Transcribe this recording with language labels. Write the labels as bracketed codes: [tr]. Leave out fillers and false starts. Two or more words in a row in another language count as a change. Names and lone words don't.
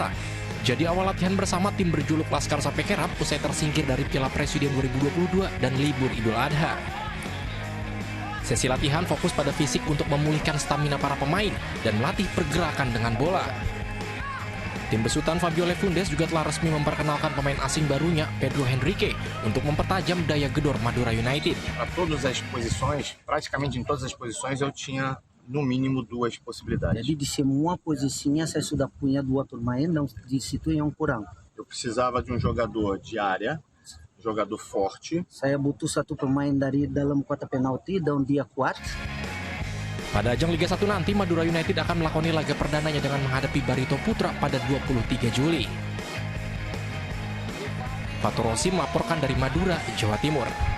[id] Jadi awal latihan bersama tim berjuluk Laskar Sape Kerap usai tersingkir dari Piala Presiden 2022 dan libur Idul Adha. Sesi latihan fokus pada fisik untuk memulihkan stamina para pemain dan melatih pergerakan dengan bola. Tim besutan Fabio Lefundes juga telah resmi memperkenalkan pemain asing barunya, Pedro Henrique, untuk mempertajam daya gedor Madura United. [pt] Para todas as posições, praticamente em todas as posições eu tinha no mínimo 2 possibilidades. [id] Jadi di semua posisinya saya sudah punya 2 pemain dan di situ yang kurang. [pt] Eu precisava de jogador de área, jogador forte. [id] Saya butuh satu pemain dari dalam kotak penalti dan dia kuat. Pada ajang Liga 1 nanti, Madura United akan melakoni laga perdananya dengan menghadapi Barito Putra pada 23 Juli. Fatur Rossi melaporkan dari Madura, Jawa Timur.